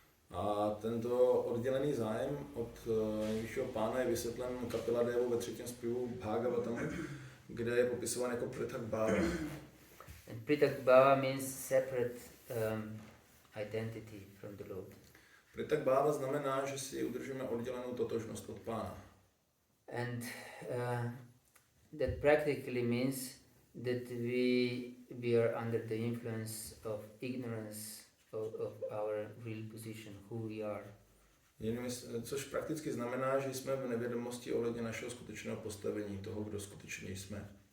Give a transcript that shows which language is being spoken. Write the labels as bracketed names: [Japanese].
[Czech] A tento oddělený zájem od nejvyššího pána je vysvětlen Kapiladevou ve třetím zpěvu Bhagavatamu, kde je popisován jako Pritak Bhava. [English] And Pritak Bhava means separate identity from the Lord. [Czech] Pritak Bhava znamená, že si udržíme oddělenou totožnost od pána. [English] And that practically means that we are under the influence of ignorance of our real position, who we are. [Czech] Což prakticky znamená, že jsme v nevědomosti ohledně našeho skutečného postavení, toho, kdo skutečně jsme.